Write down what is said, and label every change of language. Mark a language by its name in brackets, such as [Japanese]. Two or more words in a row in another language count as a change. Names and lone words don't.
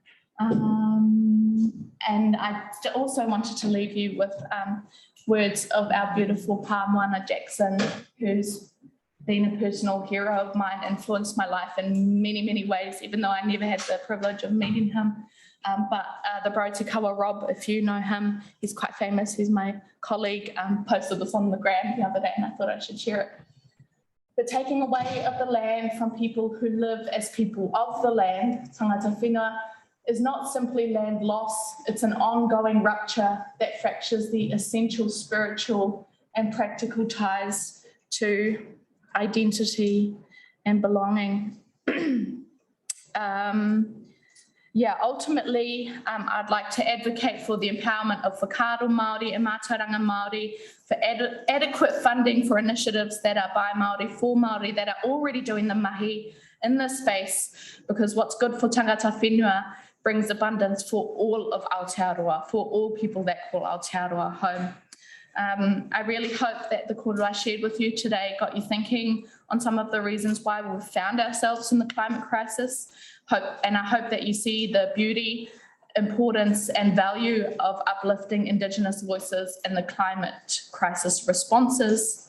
[English] And I also wanted to leave you with words of our beautiful Pāmoana Jackson, who's been a personal hero of mine, influenced my life in many, many ways, even though I never had the privilege of meeting him. But the bro Tikawa Rob, if you know him, he's quite famous. He's my colleague, posted this on the gram the other day and I thought I should share it. The taking away of the land from people who live as people of the land, [Māori] tangata whenua, [English] is not simply land loss, it's an ongoing rupture that fractures the essential spiritual and practical ties to identity and belonging. Ultimately, I'd like to advocate for the empowerment of [Māori] whakaaro Māori [English] and [Māori] mātauranga Māori, [English] for adequate funding for initiatives that are by Māori, for Māori, that are already doing the mahi in this space, because what's good for [Māori] tangata whenua [English] brings abundance for all of Aotearoa, for all people that call Aotearoa home. I really hope that the kōrero I shared with you today got you thinking on some of the reasons why we've found ourselves in the climate crisis. And I hope that you see the beauty, importance and value of uplifting Indigenous voices in the climate crisis responses.